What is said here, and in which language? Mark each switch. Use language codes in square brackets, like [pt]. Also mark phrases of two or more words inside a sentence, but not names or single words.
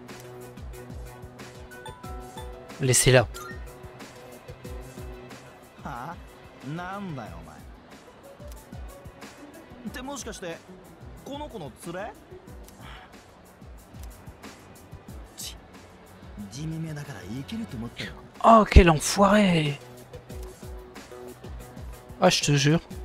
[fr] Laissez-la. [ja] なんだよお前ってもしかしてこの子の連れ地味めだからいけると思ったよ [fr] Oh, quel enfoiré! Ah, je te jure.